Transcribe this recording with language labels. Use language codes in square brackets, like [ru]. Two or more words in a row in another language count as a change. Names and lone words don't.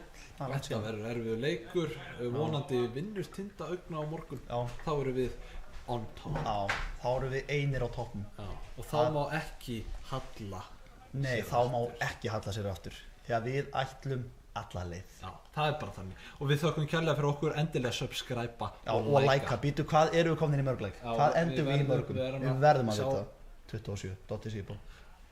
[is] Þetta verður erfiður leikur. Vonandi vinnur Tinda augna á morgun. Já. Þá erum við [en] on top. [is] Já, þá erum við einir á toppnum. Já. Og þá má ekki halla. Nei, þá má ekki halla sér aftur. Þegar við ætlum alla leið. Já, það er bara þannig. Og við þökkum kærlega fyrir okkur endilega subscribe-a og like-a. Býtu, hvað eru við komin í mörg leik? Hvað endum við í mörgum? Við verðum að vita. 27, Dotti Sýbó.